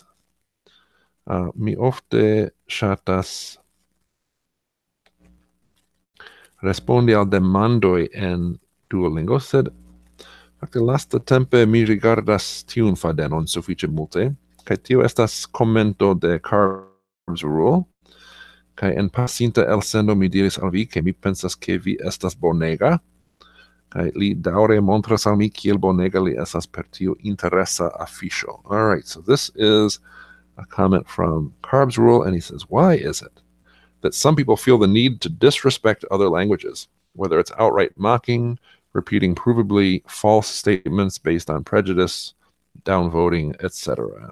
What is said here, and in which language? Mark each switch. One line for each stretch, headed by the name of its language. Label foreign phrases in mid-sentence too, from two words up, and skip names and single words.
Esperanto: Mi ofte ŝatas respondi al demandoj en Duolingo, sed fakte lastatempe mi rigardas tiun fadenon sufiĉe multe, kaj tio estas komento de Carb's Rule, kaj en pasinta elsendo mi diris al vi, ke mi pensas ke vi estas bonega, kaj li daŭre montras al mi kiel bonega li estas per tiu interesa afiŝo.
English: All right, so this is a comment from Carb's Rule, and he says, why is it that some people feel the need to disrespect other languages, whether it's outright mocking, repeating provably false statements based on prejudice, downvoting, etc.?